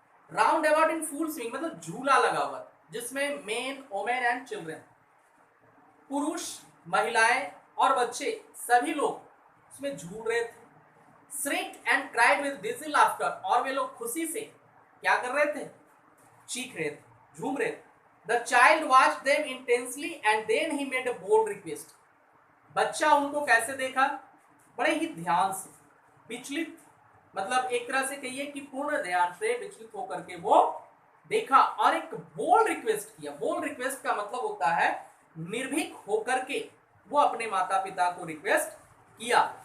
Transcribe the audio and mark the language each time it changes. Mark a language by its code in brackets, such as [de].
[en] roundabout in full swing [hi] मतलब झूला लगा हुआ जिसमें [en] men, women and children, [hi] पुरुष, महिलाएं और बच्चे सभी लोग उसमें झूल रहे थे। [en] shrieked and cried with dizzy laughter, [hi] और वे लोग खुशी से क्या कर रहे थे, चीख रहे थे, झूम रहे थे। [en] The child watched them intensely and then he made a bold request। [hi] बच्चा उनको कैसे देखा, बड़े ही ध्यान से, विचलित मतलब एक तरह से कहिए कि पूर्ण ध्यान से विचलित होकर के वो देखा और एक बोल्ड रिक्वेस्ट किया। बोल्ड रिक्वेस्ट का मतलब होता है निर्भीक होकर के वो अपने माता पिता को रिक्वेस्ट किया।